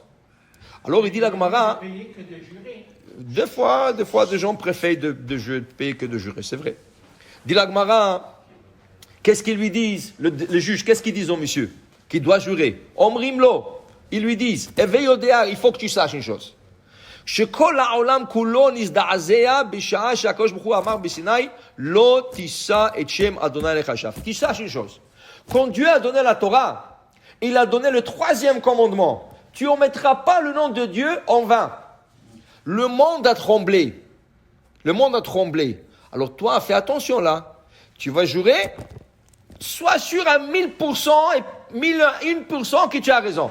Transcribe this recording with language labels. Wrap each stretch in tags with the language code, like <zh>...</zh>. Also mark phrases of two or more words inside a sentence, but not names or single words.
<fr>Alors, il dit la Gemara, des fois, des gens préfèrent de payer que de jurer, c'est vrai. Dit la Gemara, qu'est-ce qu'ils lui disent, le juge, qu'est-ce qu'ils disent au monsieur qui doit jurer? Omrimlo, ils lui disent, éveille au il faut que tu saches une chose.</fr> <he>שכל העולם כולו נזדעזע בשעה שהקדוש ברוך הוא אמר בסיני לא תישא את שם אדוני לשווא.</he> <fr>Tu saches une chose. Quand Dieu a donné la Torah, il a donné le troisième commandement. Tu ne mettras pas le nom de Dieu en vain. Le monde a tremblé. Le monde a tremblé. Alors toi, fais attention là. Tu vas jurer, sois sûr à 1000% et 1001% que tu as raison.</fr>